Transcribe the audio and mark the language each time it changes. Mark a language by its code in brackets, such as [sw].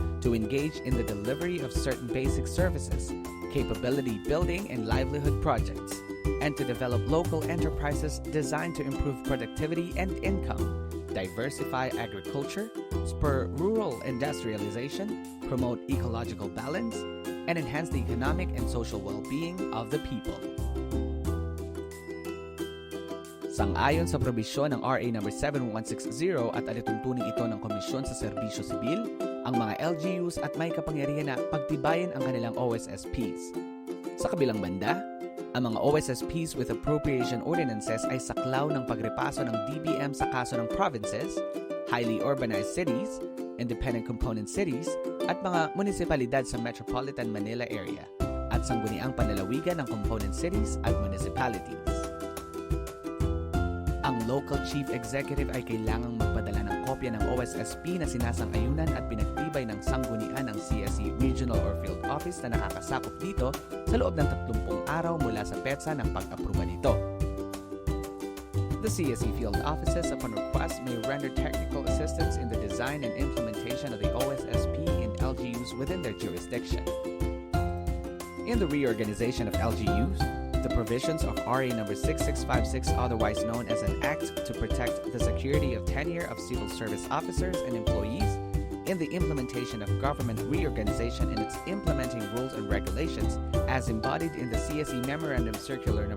[en] to engage in the delivery of certain basic services, capability building and livelihood projects, and to develop local enterprises designed to improve productivity and income, diversify agriculture, spur rural industrialization, promote ecological balance, and enhance the economic and social well-being of the people. [tl] Sang-ayon sa probisyon ng RA No. 7160 at alituntunin ito ng Komisyon sa Serbisyo Sibil, ang mga LGUs at may kapangyarihan na pagtibayin ang kanilang OSSPs. Sa kabilang banda, ang mga OSSPs [en] with appropriation ordinances [tl] ay saklaw ng pagrepaso ng DBM sa kaso ng provinces, highly urbanized cities, independent component cities, at mga munisipalidad sa Metropolitan Manila area, at sangguniang panlalawigan ng component cities at municipalities. Ang local chief executive ay kailangang magpadala ng kopya ng OSSP na sinasang-ayunan at pinagtibay ng sanggunian ng CSC Regional or Field Office na nakakasakop dito sa loob ng 30 araw mula sa petsa ng pag-aproba nito. [en] The CSC Field Offices, upon request, may render technical assistance in the design and implementation of the OSSP in LGUs within their jurisdiction. In the reorganization of LGUs, the provisions of RA No. 6656, otherwise known as an Act to protect the security of tenure of civil service officers and employees, in the implementation of government reorganization and its implementing rules and regulations, as embodied in the CSC Memorandum Circular No.